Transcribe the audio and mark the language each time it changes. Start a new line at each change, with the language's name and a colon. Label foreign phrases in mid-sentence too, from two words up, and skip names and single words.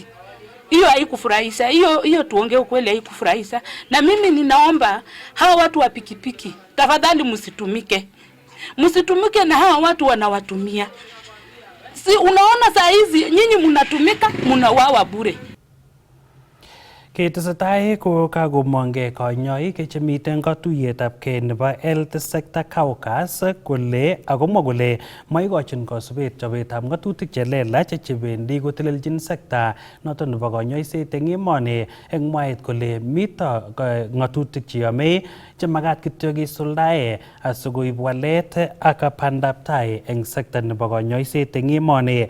Swahili: Hiyo haikufurahisha. Hiyo tuongee ukweli haikufurahisha. Na mimi ninaomba hawa watu wa pikipiki, tafadhali msitumike. Msitumike na hawa watu wanawatumia. Si unaona saa hizi nyinyi mnatumika, mnawawa bure.
Kalenjin: Ketesetai ko kakomongei kanyoik chemiten katuiyetabkei nebo Health Sector Caucus kole akomwa kole maikochin kosubet chobetab ng'atutik chelelach chebendi kotelelchin sekta noton nebo kanyoiset eng emoni, eng mwaet kole mito ng'atutik cheyome chemakat kityo kisuldae asikoib walet ak bandaptai eng sekta nebo kanyoiset eng emoni.